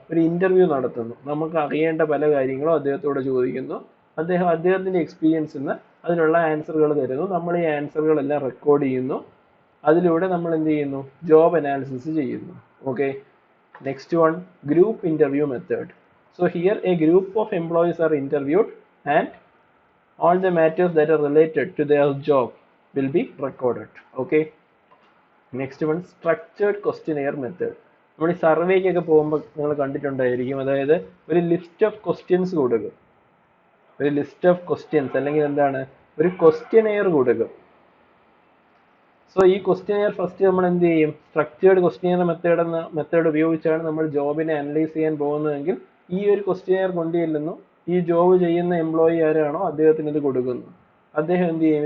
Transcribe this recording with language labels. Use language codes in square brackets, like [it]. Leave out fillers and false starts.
[ml] ഒരു ഇന്റർവ്യൂ നടത്തുന്നു. നമുക്ക് അറിയേണ്ട പല കാര്യങ്ങളും അദ്ദേഹത്തോട് ചോദിക്കുന്നു. അദ്ദേഹത്തിന്റെ എക്സ്പീരിയൻസിൽ നിന്ന് അതിനുള്ള ആൻസറുകൾ തരുന്നു. നമ്മൾ ഈ ആൻസറുകളെല്ലാം റെക്കോർഡ് ചെയ്യുന്നു. അതിലൂടെ നമ്മൾ എന്ത് ചെയ്യുന്നു? ജോബ് അനാലിസിസ് ചെയ്യുന്നു. Okay. [en] Next one, group interview method. So here a group of employees are interviewed and all the matters that are related to their job will be recorded. Okay. Next one, structured questionnaire method. [ml] നമ്മൾ ഈ സർവേക്കൊക്കെ പോകുമ്പോൾ നിങ്ങൾ കണ്ടിട്ടുണ്ടായിരിക്കും, അതായത് ഒരു [en] list of questions [ml] കൊടുക്കും. ഒരു [en] list of questions [ml] അല്ലെങ്കിൽ എന്താണ്, ഒരു ക്വസ്റ്റ്യനെയർ കൊടുക്കും. സോ ഈ ക്വസ്റ്റ്യനെയർ ഫസ്റ്റ് നമ്മൾ എന്ത് ചെയ്യും? സ്ട്രക്ചേർഡ് ക്വസ്റ്റ്യനെയർ മെത്തേഡ് ഉപയോഗിച്ചാണ് നമ്മൾ ജോബിനെ അനലൈസ് ചെയ്യാൻ പോകുന്നതെങ്കിൽ ഈ ഒരു ക്വസ്റ്റ്യനെയർ കൊണ്ടുചെല്ലുന്നു, ഈ ജോബ് ചെയ്യുന്ന എംപ്ലോയി ആരാണോ അദ്ദേഹത്തിന് ഇത് കൊടുക്കുന്നു. അദ്ദേഹം എന്ത് ചെയ്യും?